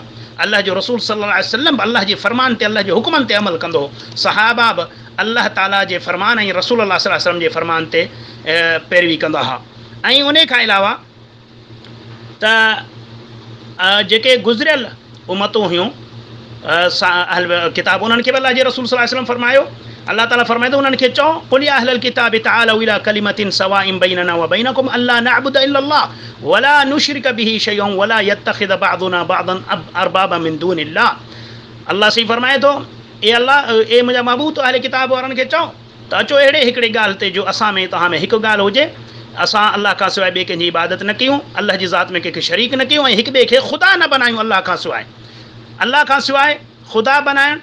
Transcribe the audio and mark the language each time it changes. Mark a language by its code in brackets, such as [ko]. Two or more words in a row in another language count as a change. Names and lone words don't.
[sd] अल्लाह जो रसूल [ar] صلى الله عليه وسلم [sd] अल्लाह जे फरमान ते अल्लाह जे हुकुमनि ते अमल कंदो हो, सहाबा बि अल्लाह ताला जे फरमान ऐं रसूल अल्लाह [ar] صلى الله عليه وسلم [sd] जे फरमान ते पैरवी कंदा हुआ। ऐं उन खां अलावा त जेके गुज़रियल उमतूं हुयूं किताब, उन्हनि खे बि अल्लाह जे रसूल [ar] صلى الله عليه وسلم [sd] फरमायो, अल्लाह ताला फरमाए थो उन्हनि खे चओ [ar] قل يا أهل الكتاب تعالوا إلى كلمة سواء بيننا وبينكم ألا نعبد إلا الله ولا نشرك به شيئا ولا يتخذ بعضنا بعضا أربابا من دون الله. [sd] अल्लाह सही फरमाए थो ए अल्लाह ए मुंहिंजा महबूब अहले किताब वारनि खे चओ त अचो अहिड़े हिकिड़े ॻाल्हि ते जो असां में तव्हां में हिकु ॻाल्हि हुजे, असां अल्लाह खां सवाइ ॿिए कंहिंजी इबादत न कयूं, अल्लाह जी ज़ात में कंहिंखे शरीक न कयूं ऐं हिक ॿिए खे ख़ुदा न बनायूं अल्लाह खां सवाइ ख़ुदा बनाइणु।